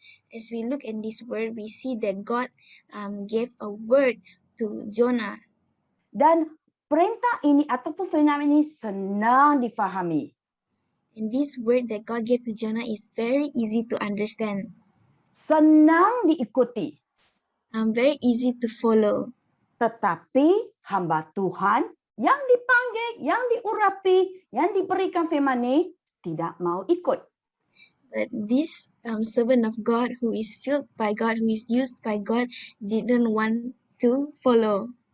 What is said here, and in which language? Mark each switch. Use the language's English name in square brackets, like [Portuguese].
[English] As we look at this word, we see that God gave a word to Jonah. [Malay] Dan perintah ini ataupun firman ini senang difahami. [English] And this word that God gave to Jonah is very easy to understand. [Malay] Senang diikuti. [English] Very easy to follow. [Malay] Tetapi hamba Tuhan yang dipanggil, yang diurapi, yang diberikan firman ini tidak mau ikut. [English] But this servant of God who is filled by God, who is used by God, didn't want to follow.